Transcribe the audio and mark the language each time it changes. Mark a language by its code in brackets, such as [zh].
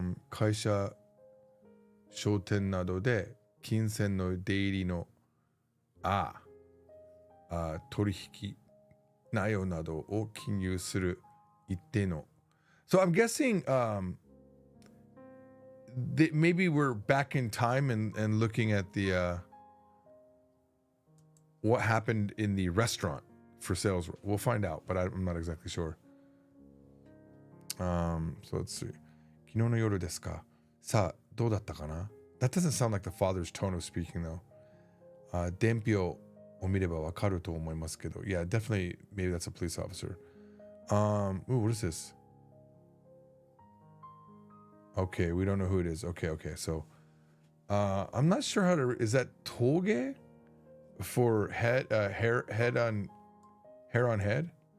[en] Kaisha [ja] 商店などで金銭の出入りの取引内容などを記入する一定の [en] So I'm guessing that maybe we're back in time and looking at the what happened in the restaurant for sales. We'll find out, but I'm not exactly sure. So let's see. [ja] 昨日の夜ですか?さあ、どうだったかな? [en] That doesn't sound like the father's tone of speaking though. [ja] 伝票を見ればわかると思いますけど. [en] Yeah, definitely maybe that's a police officer. Ooh, what is this? Okay, we don't know who it is. Okay. So I'm not sure how to is that toge for hair on head?